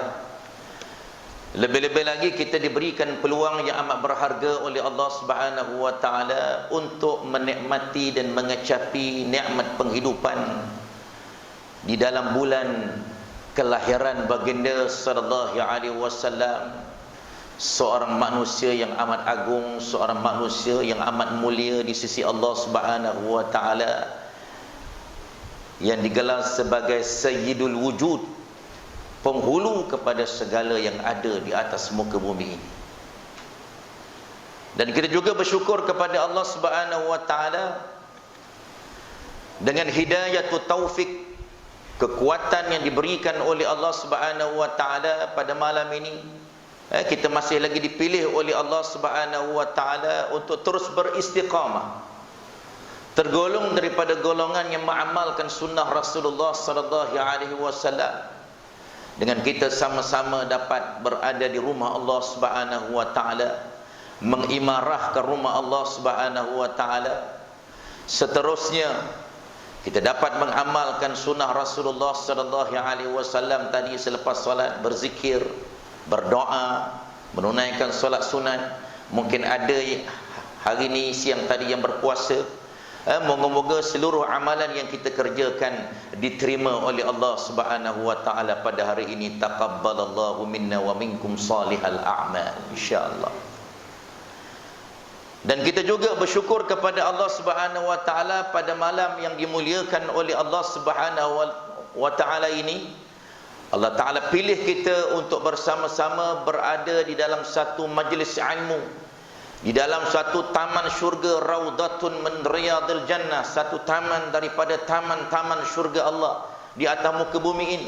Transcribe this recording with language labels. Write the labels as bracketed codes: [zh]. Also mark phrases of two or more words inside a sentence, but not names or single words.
[ms] Lebih-lebih lagi kita diberikan peluang yang amat berharga oleh Allah [ar] سبحانه وتعالى [ms] untuk menikmati dan mengecapi nikmat penghidupan di dalam bulan kelahiran baginda [ar] صلى الله عليه وسلم, [ms] seorang manusia yang amat agung, seorang manusia yang amat mulia di sisi Allah [ar] سبحانه وتعالى, [ms] yang digelar sebagai [ar] سيد الوجود, [ms] penghulu kepada segala yang ada di atas muka bumi. Dan kita juga bersyukur kepada Allah [ar] سبحانه وتعالى [ms] dengan [ar] هداية التوفيق, [ms] kekuatan yang diberikan oleh Allah [ar] سبحانه وتعالى [ms] pada malam ini. Kita masih lagi dipilih oleh Allah [ar] سبحانه وتعالى [ms] untuk terus beristiqamah, tergolong daripada golongan yang mengamalkan sunnah Rasulullah [ar] صلى الله عليه وسلم, [ms] dengan kita sama-sama dapat berada di rumah Allah [ar] سبحانه وتعالى, [ms] mengimarahkan rumah Allah [ar] سبحانه وتعالى. [ms] Seterusnya kita dapat mengamalkan sunnah Rasulullah [ar] صلى الله عليه وسلم [ms] tadi selepas solat, berzikir, berdoa, menunaikan solat sunat. Mungkin ada hari ini siang tadi yang berpuasa. Moga-moga seluruh amalan yang kita kerjakan diterima oleh Allah [ar] سبحانه وتعالى [ms] pada hari ini. [ar] تقبل الله منا ومنكم صالح الأعمال, [ms] insyaallah. Dan kita juga bersyukur kepada Allah [ar] سبحانه وتعالى [ms] pada malam yang dimuliakan oleh Allah [ar] سبحانه وتعالى [ms] ini. Allah taala pilih kita untuk bersama-sama berada di dalam satu majlis ilmu di dalam satu taman syurga, [ar] روضة من رياض الجنة, [ms] satu taman daripada taman-taman syurga Allah di atas muka bumi ini.